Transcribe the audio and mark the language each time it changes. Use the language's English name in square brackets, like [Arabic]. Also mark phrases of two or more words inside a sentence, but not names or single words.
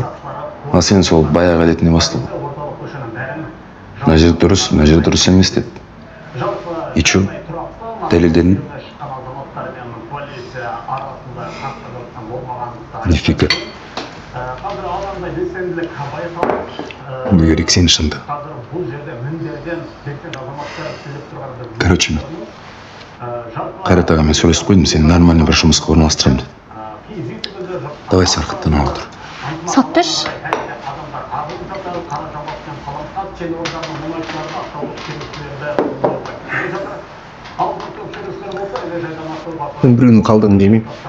[Kazakh] А сен сол баяғы әдетіне бастадың. Мына жер дұрыс емес деді. [Russian] И чё? Дәлелдедің? Нифига. [Turkish] Bu gerek senin işinde. [Kazakh] Короче, Қайрат ағамен сөйлесіп қойдым, сені нормальный бір жұмысқа орналастырамын деді. Давай сарқыттан ал тұр. Сат берші. Мен біреудің қалдығын демеймін.